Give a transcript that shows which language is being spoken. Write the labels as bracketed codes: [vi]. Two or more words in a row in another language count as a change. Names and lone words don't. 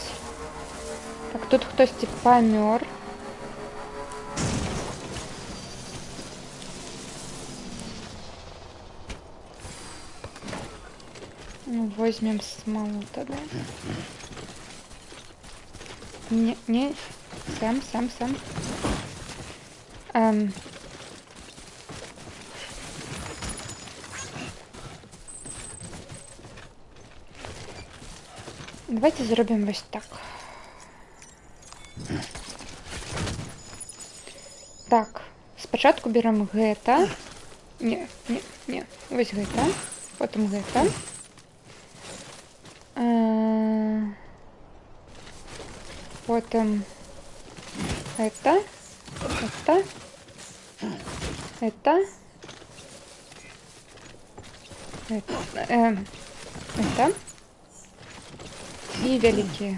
[ru] Так, тут кто-то помер. Ну, возьмем смолу тогда. Не, сам. [uk] Давайте зробимо ось так. Так, спочатку беремо гэта. Не. Ось гэта. Потім гэта. Потім это. І великі.